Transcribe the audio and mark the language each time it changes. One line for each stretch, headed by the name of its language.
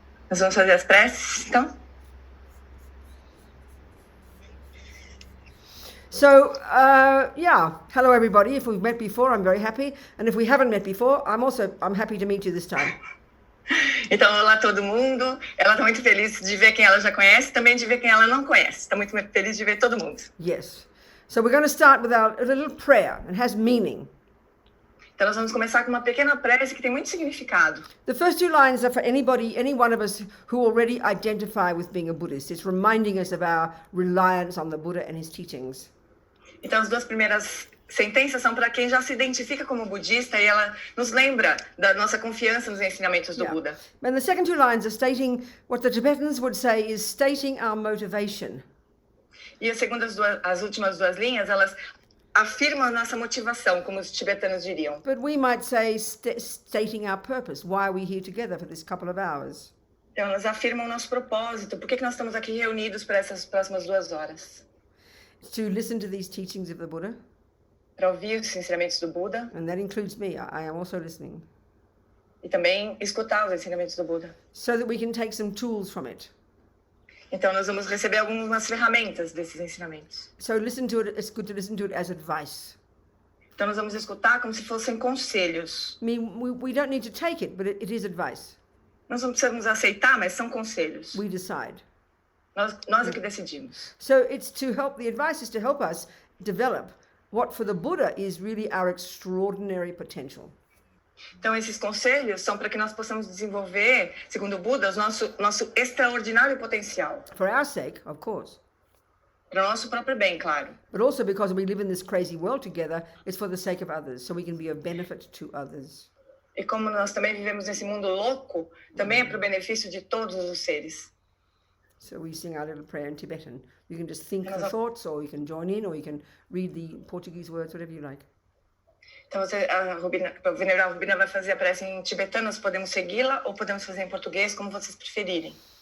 Portuguese: Nós vamos fazer as preces, então?
English: So, yeah, hello everybody. If we've met before, I'm very happy. And if we haven't met before, I'm happy to meet you this time.
Portuguese: Então, olá todo mundo. Ela está muito feliz de ver quem ela já conhece, também de ver quem ela não conhece. Está muito feliz de ver todo mundo.
English: Yes. So we're going to start with a little prayer. It has meaning.
Portuguese: Então, nós vamos começar com uma pequena prece que tem muito significado.
English: The first two lines are for anybody, any one of us who already identify with being a Buddhist. It's reminding us of our reliance on the Buddha and his teachings.
Portuguese: Então, as duas primeiras sentenças são para quem já se identifica como budista e ela nos lembra da nossa confiança nos ensinamentos do Buda.
English: And the second two lines are stating what the Tibetans would say is stating our motivation.
Portuguese: E as últimas duas linhas, elas afirmam a nossa motivação, como os tibetanos diriam.
English: But we might say stating our purpose. Why are we here together for this couple of hours?
Portuguese: Então, elas afirmam o nosso propósito. Por que nós estamos aqui reunidos para essas próximas 2 horas?
English: To listen to these teachings of the Buddha.
Portuguese: Para ouvir os ensinamentos do Buda.
English: And that includes me. I am also listening.
Portuguese: E também escutar os ensinamentos do Buda.
English: So that we can take some tools from it.
Portuguese: Então nós vamos receber algumas ferramentas desses ensinamentos.
English: So listen to it. It's good to listen to it as advice.
Portuguese: Então nós vamos escutar como se fossem conselhos.
English: I mean, we don't need to take it, but it is advice.
Portuguese: Nós não precisamos aceitar, mas são conselhos.
English: We decide.
Portuguese: Nós é que decidimos.
English: So it's to help. The advice is to help us develop what for the Buddha is really our extraordinary potential.
Portuguese: Então esses conselhos são para que nós possamos desenvolver, segundo o Buda, o nosso extraordinário potencial.
English: For our sake, of course.
Portuguese: Para o nosso próprio bem, claro.
English: But also because we live in this crazy world together, it's for the sake of others, so we can be of benefit to others.
Portuguese: E como nós também vivemos nesse mundo louco, também é para o benefício de todos os seres.
English: So we sing our little prayer in Tibetan. You can just think the thoughts, or you can join in, or you can read the Portuguese words, whatever you like.
Portuguese: Então a Venerable Robina vai fazer a prece em tibetano, nós podemos segui-la ou podemos fazer em português, como vocês preferirem.